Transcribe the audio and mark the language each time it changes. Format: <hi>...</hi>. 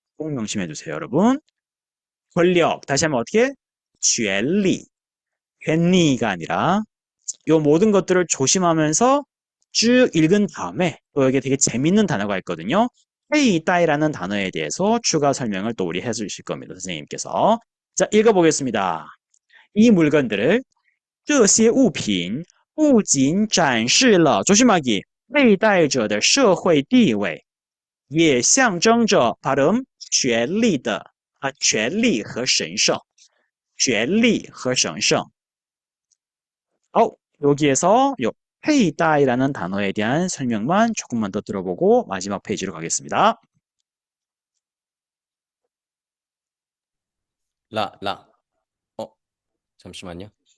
<ko>꼭 명심해 주세요, 여러분. 권력 다시 한번 어떻게?</ko> <zh>权力,</zh> <ko>괜리가 아니라 요 모든 것들을 조심하면서 쭉 읽은 다음에 또 여기 되게 재밌는 단어가 있거든요. 페이다이라는 단어에 대해서 추가 설명을 또 우리 해주실 겁니다. 선생님께서. 자, 읽어보겠습니다. 이 물건들을</ko> <zh>这些物品不仅展示了</zh> <ko>조심하기</ko> <zh>佩戴者的社会地位，也象征着</zh> <ko>발음</ko> <zh>权力和神圣，权力和神圣。</zh> <ko>여기에서 요 페이다이라는 단어에 대한 설명만 조금만 더 들어보고 마지막 페이지로 가겠습니다. 라. 어, 잠시만요.</ko>